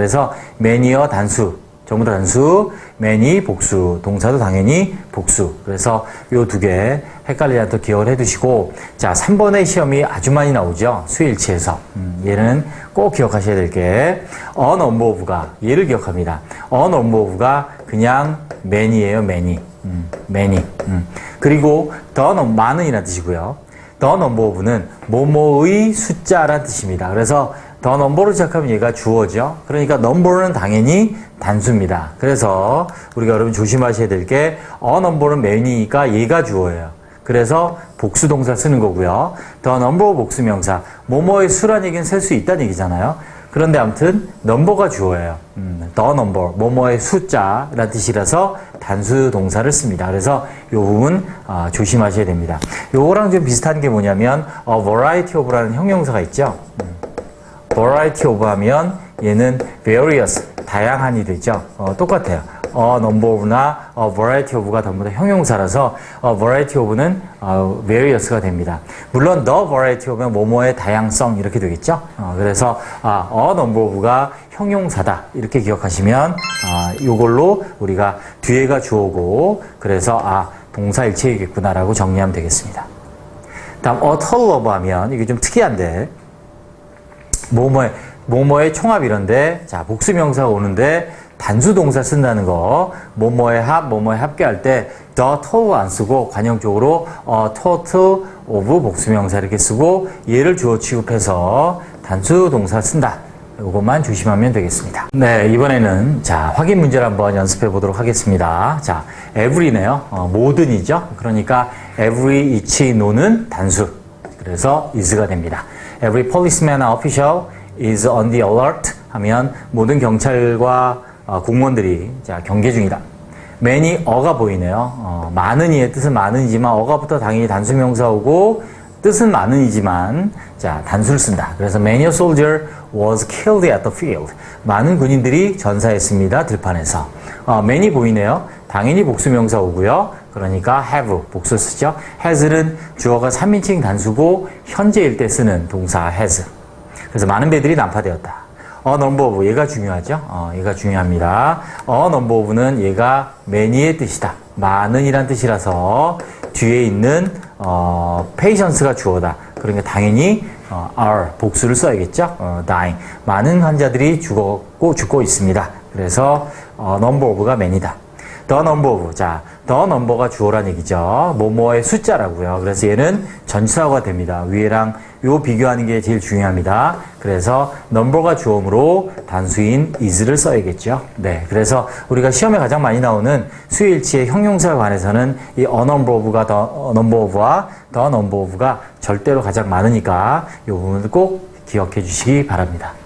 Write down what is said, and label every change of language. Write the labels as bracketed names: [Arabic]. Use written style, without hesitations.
[Korean] 그래서 many어 단수, 전부 다 단수, many 복수, 동사도 당연히 복수. 그래서 요 2개 헷갈리지 않도록 기억을 해두시고 자, 3번의 시험이 아주 많이 나오죠. 수일치에서. 얘는 꼭 기억하셔야 될 게 a number of가 얘를 기억합니다. a number of가 그냥 many예요. many. many. 그리고 the 많은이라는 뜻이고요. the number of는 뭐뭐의 숫자라는 뜻입니다. 그래서 the number로 시작하면 얘가 주어죠. 그러니까 number는 당연히 단수입니다. 그래서 우리가 여러분 조심하셔야 될 게 a number는 many니까 얘가 주어예요. 그래서 복수 동사 쓰는 거고요. the number 복수명사, 뭐뭐의 수란 얘기는 셀 수 있다는 얘기잖아요. 그런데 아무튼 넘버가 주어예요. the number, 뭐뭐의 숫자라는 뜻이라서 단수 동사를 씁니다. 그래서 이 부분 조심하셔야 됩니다. 요거랑 좀 비슷한 게 뭐냐면 a variety of라는 형용사가 있죠. variety of 하면 얘는 various, 다양한이 되죠. 똑같아요. a number of나 a variety of가 전부 다 형용사라서 a variety of는 various가 됩니다. 물론 the variety of면 뭐뭐의 다양성 이렇게 되겠죠. 그래서 a number of가 형용사다 이렇게 기억하시면 이걸로 우리가 뒤에가 주어고 그래서 동사 일체이겠구나라고 정리하면 되겠습니다. 다음 a total of 하면 이게 좀 특이한데 뭐뭐의 총합 이런데 자 복수명사가 오는데 단수 동사 쓴다는 거, 뭐뭐의 합계할 때 the total 안 쓰고 관형적으로 total of 복수명사 이렇게 쓰고 얘를 주어 취급해서 단수 동사 쓴다. 이것만 조심하면 되겠습니다. 네, 이번에는 자 확인 문제를 한번 연습해 보도록 하겠습니다. 자, every네요. 모든이죠. 그러니까 every, each, no는 단수. 그래서 is가 됩니다. [English] Every policeman and official is on the alert [Korean] 하면 모든 경찰과 공무원들이 자 경계 중이다. many 어가 보이네요. 많은 이의 뜻은 많은이지만 어가부터 당연히 단수명사오고 뜻은 많은이지만 자 단수를 쓴다. 그래서 [English] many a soldier was killed at the field. [Korean] 많은 군인들이 전사했습니다. 들판에서. many 보이네요. 당연히 복수명사 오고요. 그러니까 have 복수 쓰죠. has는 주어가 3인칭 단수고 현재일 때 쓰는 동사 has. 그래서 많은 배들이 난파되었다. a number of 얘가 중요하죠. 얘가 중요합니다. a number of는 얘가 many의 뜻이다. 많은이란 뜻이라서 뒤에 있는 patients가 주어다. 그러니까 당연히 are 복수를 써야겠죠. dying 많은 환자들이 죽고 있습니다. 그래서 number of가 many다. the number of 자 the number가 주어란 얘기죠. 뭐뭐의 숫자라고요. 그래서 얘는 전치사가 됩니다. 위에랑 요 비교하는 게 제일 중요합니다. 그래서 number가 주어므로 단수인 is를 써야겠죠. 네, 그래서 우리가 시험에 가장 많이 나오는 수일치의 형용사에 관해서는 이 a number of가 the number of와 the number of가 절대로 가장 많으니까 이 부분을 꼭 기억해 주시기 바랍니다.